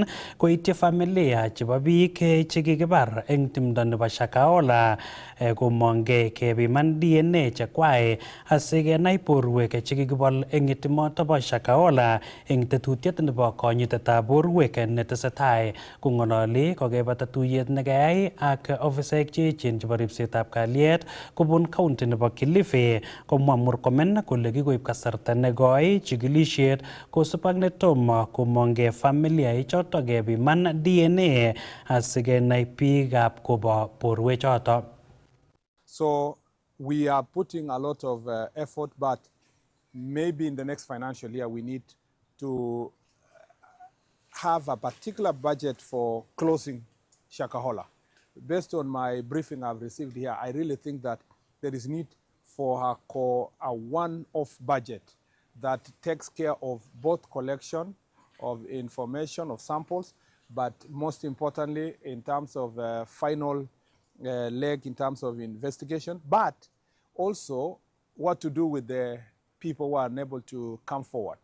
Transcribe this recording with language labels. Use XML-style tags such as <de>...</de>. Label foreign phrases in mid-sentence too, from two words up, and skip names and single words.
<kln>koityi familia chebo biik chekikibar eng timdo nebo Shakahola komongei kepiman DNA chekwai asikenai borwek chekikibol eng timoto bo Shakahola eng tetutiet nebo konyitetab borwek netesetai kong'ololi kokebata tuyet nekayai ak ofisaek cheechen chebo ripsetab kalyet kobun kaunti nebo Kilifi. Komwa Murkomen kole kikoib kasarta nekoi chikilisiet kosub ak netomo komongei familia ichoto kepiman DNA asikenai biikab kobo borwechoto.</kln> <en>So we are putting a lot of effort, but maybe in the next financial year we need to have a particular budget for closing Shakahola. Based on my briefing I've received here, I really think that there is need for a one-off budget that takes care of both collection of information, of samples, but most importantly in terms of final leg in terms of investigation, but also what to do with the people who are unable to come forward.</en>